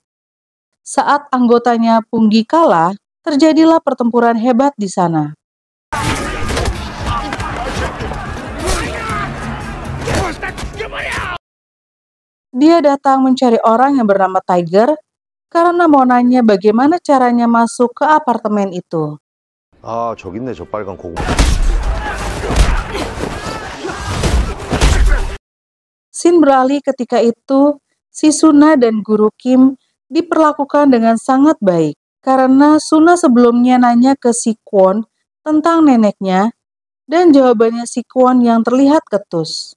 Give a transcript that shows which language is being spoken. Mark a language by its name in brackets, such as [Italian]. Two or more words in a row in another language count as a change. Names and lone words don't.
[Indonesian] Saat anggotanya Punggi kalah, terjadilah pertempuran hebat di sana. Dia datang mencari orang yang bernama Tiger karena mau nanya bagaimana caranya masuk ke apartemen itu. [Korean] 아, 저기 있네, 저 빨간 고구마. [Indonesian] Scene beralih ketika itu, si Suna dan Guru Kim diperlakukan dengan sangat baik karena Suna sebelumnya nanya ke si Kwon tentang neneknya dan jawabannya si Kwon yang terlihat ketus.